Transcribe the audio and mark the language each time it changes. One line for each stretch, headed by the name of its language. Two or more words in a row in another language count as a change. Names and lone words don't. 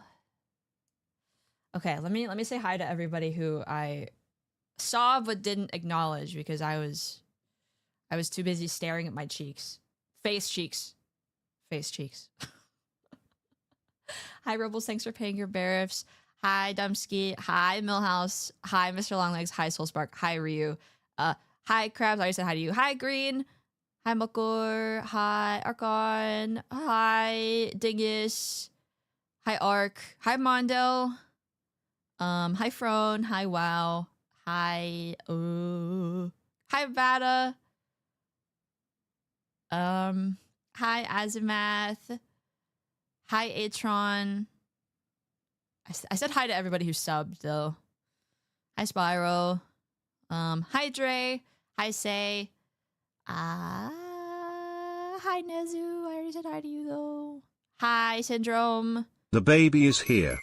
English: Okay, let me say hi to everybody who I saw but didn't acknowledge because I was too busy staring at my cheeks. Face cheeks. Hi Robles, thanks for paying your bearifs. Hi Dumpski. Hi Millhouse. Hi Mr. Longlegs. Hi Soulspark. Hi Ryu. Hi Krabs. I already said hi to you. Hi Green. Hi Mokor. Hi Archon. Hi Dingus. Hi Ark. Hi Mondo. Hi Frone. Hi Wow. Hi Hi Vada. Hi Azimath. Hi Atron. I said hi to everybody who subbed though. Hi Spyro. Hi Dre. Hi Say. Hi Nezu. I already said hi to you though. Hi Syndrome. The baby is here.